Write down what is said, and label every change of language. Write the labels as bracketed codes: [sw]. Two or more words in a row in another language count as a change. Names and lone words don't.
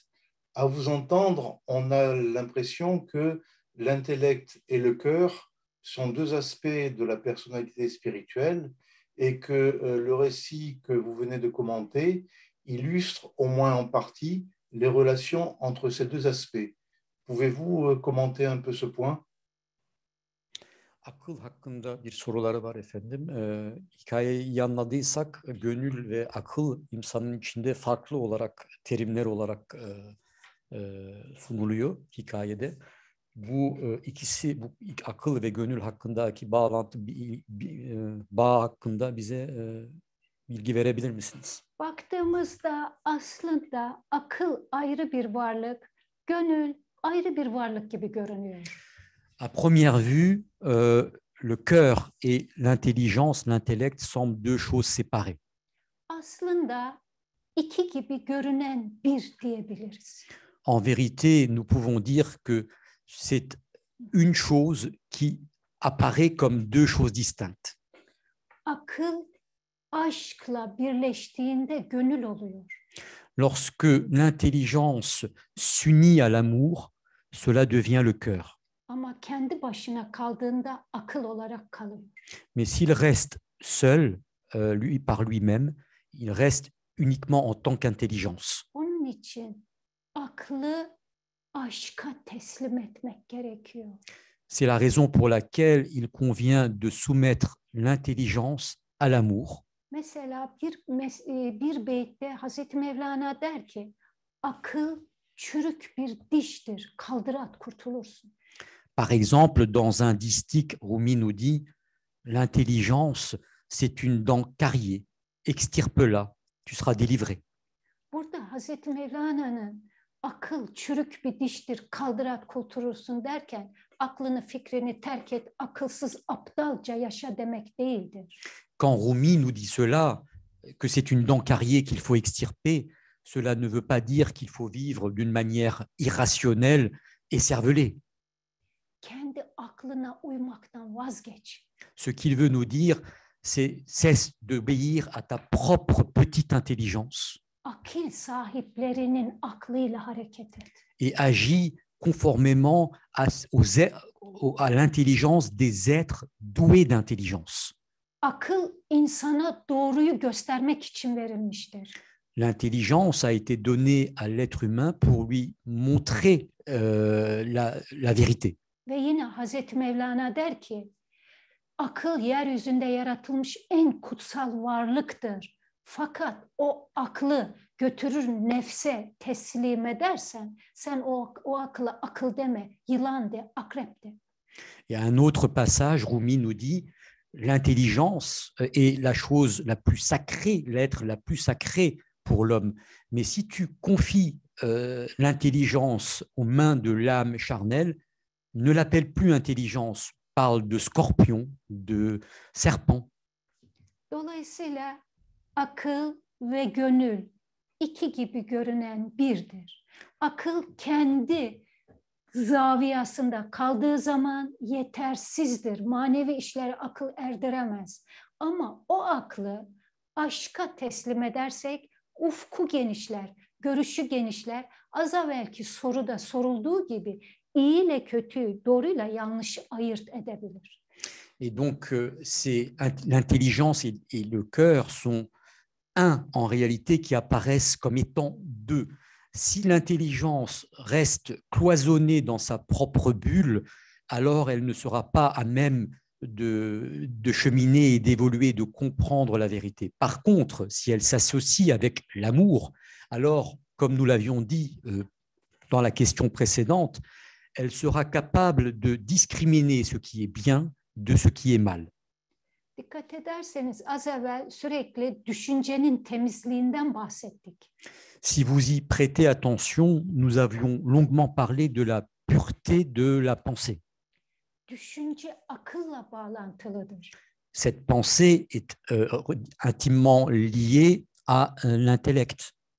[fr] À vous entendre, on a l'impression que l'intellect et le cœur sont deux aspects de la personnalité spirituelle et que le récit que vous venez de commenter illustre au moins en partie les relations entre ces deux aspects. Pouvez-vous commenter un peu ce point? [tr] Akıl hakkında bir soruları var efendim. Hikayeyi iyi anladıysak gönül ve akıl insanın içinde farklı olarak terimler olarak sunuluyor hikayede. Bu ikisi, bu akıl ve gönül hakkındaki bağlantı, bağ hakkında bize bilgi verebilir misiniz? Baktığımızda aslında akıl ayrı bir varlık, gönül ayrı bir varlık gibi görünüyor. [fr] À première vue, le cœur et l'intelligence, l'intellect semblent deux choses séparées. [tr] Aslında iki gibi görünen bir diyebiliriz. [fr] En vérité, nous pouvons dire que c'est une chose qui apparaît comme deux choses distinctes. [tr] Akıl aşkla birleştiğinde gönül oluyor. [fr] Lorsque l'intelligence s'unit à l'amour, cela devient le cœur. [tr] Ama kendi başına kaldığında akıl olarak kalıyor. [fr] Mais s'il reste seul, lui par lui-même, il reste uniquement en tant qu'intelligence. [tr] Onun için aklı aşka teslim etmek gerekiyor. [fr] C'est la raison pour laquelle il convient de soumettre l'intelligence à l'amour. [tr] Mesela bir beytte Hazreti Mevlana der ki, akıl çürük bir diştir, kaldır at kurtulursun. [fr] Par exemple, dans un distique, Rumi nous dit « L'intelligence, c'est une dent carriée. Extirpe-la, tu seras délivré. » [tr] Burada Hazreti Mevlana'nın akıl çürük bir diştir, kaldır at kurtulursun derken aklını fikrini terk et, akılsız aptalca yaşa demek değildir. [fr] Quand Rumi nous dit cela, que c'est une dent carriée qu'il faut extirper, cela ne veut pas dire qu'il faut vivre d'une manière irrationnelle et cervelée. [tr] Kendi aklına uymaktan vazgeç. [fr] Ce qu'il veut nous dire, c'est cesse d'obéir à ta propre petite intelligence [tr] Akil sahiplerinin aklıyla hareket et. [fr] et agis conformément à l'intelligence des êtres doués d'intelligence. [tr] Akıl insana doğruyu göstermek için verilmiştir. [fr] L'intelligence a été donnée à l'être humain pour lui montrer la vérité. [tr] Ve yine Hazreti Mevlana der ki, akıl yeryüzünde yaratılmış en kutsal varlıktır. Fakat o aklı götürür nefse teslim edersen, sen o akıla akıl deme, yılan de, akrep de. [fr] Et à un autre passage, Rumi nous dit, l'intelligence est la chose la plus sacrée, l'être la plus sacrée pour l'homme. Mais si tu confies l'intelligence aux mains de l'âme charnelle, ne l'appelle plus intelligence, parle de scorpion, de serpent. [tr] Dolayısıyla akıl ve gönül iki gibi görünen birdir. Akıl kendi zaviyasında kaldığı zaman yetersizdir. Manevi işlere akıl erdiremez. Ama o aklı aşka teslim edersek ufku genişler, görüşü genişler. Az evvelki soruda sorulduğu gibi iyi ile kötüyü, doğruyla yanlışı ayırt edebilir. [fr] Et donc, l'intelligence et le cœur sont un en réalité qui apparaissent comme étant deux. Si l'intelligence reste cloisonnée dans sa propre bulle, alors elle ne sera pas à même de cheminer et d'évoluer, de comprendre la vérité. Par contre, si elle s'associe avec l'amour, alors, comme nous l'avions dit dans la question précédente, elle sera capable de discriminer ce qui est bien de ce qui est mal. [tr] Dikkat ederseniz az evvel sürekli düşüncenin temizliğinden bahsettik. [fr] Si vous y prêtez attention, nous avions longuement parlé de la pureté de la pensée. [tr] Düşünce akılla bağlantılıdır. [fr] Cette pensée est intimement liée à l'intellect.